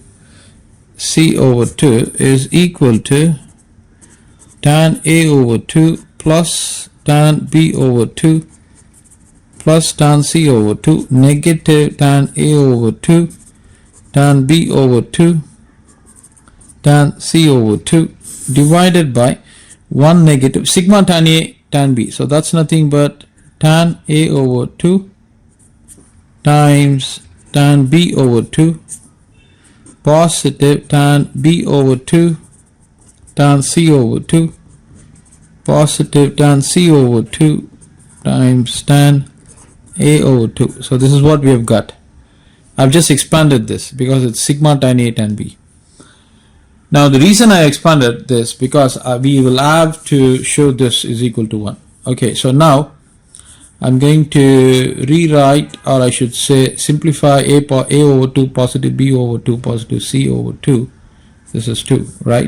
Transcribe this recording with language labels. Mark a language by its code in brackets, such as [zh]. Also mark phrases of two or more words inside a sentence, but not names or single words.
[en] C over 2 is equal to tan A over 2 plus tan B over 2 plus tan C over 2 negative tan A over 2 tan B over 2 tan C over 2 divided by 1 negative sigma tan A tan B. So that's nothing but tan A over 2 times tan B over 2 positive tan B over 2 tan C over 2 positive tan C over 2 times tan A over 2. So this is what we have got. I've just expanded this because it's sigma tan A tan B. Now the reason I expanded this because we will have to show this is equal to 1. Okay, so now I'm going to rewrite, or I should say simplify A over 2 positive B over 2 positive C over 2 This is 2, right?